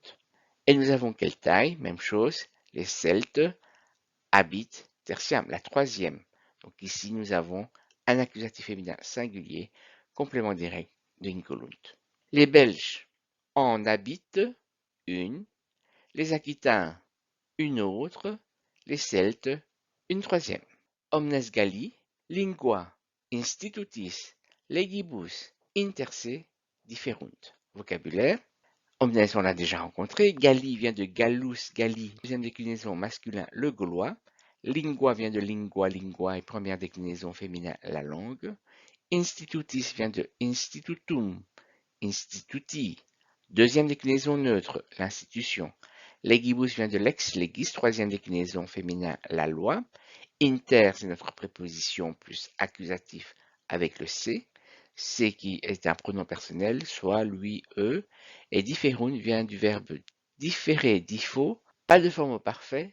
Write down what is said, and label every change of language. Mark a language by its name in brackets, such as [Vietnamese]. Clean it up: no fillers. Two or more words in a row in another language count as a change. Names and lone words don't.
[French] Et nous avons Celtae, même chose, les Celtes habitent tertiam, la troisième. Donc ici nous avons un accusatif féminin singulier, complément direct de incolunt. Les Belges en habitent une, les Aquitains une autre, les Celtes une troisième. [Latin] Omnes Galli, lingua institutis legibus interse differunt. [French] Vocabulaire. Omnes, on l'a déjà rencontré. Galli vient de [Latin] Gallus, Galli, [French] deuxième déclinaison masculin, le gaulois. Lingua vient de [Latin] lingua, lingua, [French] et première déclinaison féminin, la langue. Institutis vient de [Latin] institutum, instituti, [French] deuxième déclinaison neutre, l'institution. Legibus vient de [Latin] lex legis, [French] troisième déclinaison féminin, la loi. Inter, c'est notre préposition plus accusatif avec le C. C qui est un pronom personnel, soit lui, eux. Et différunt vient du verbe différer, diffo, Pas de forme au parfait.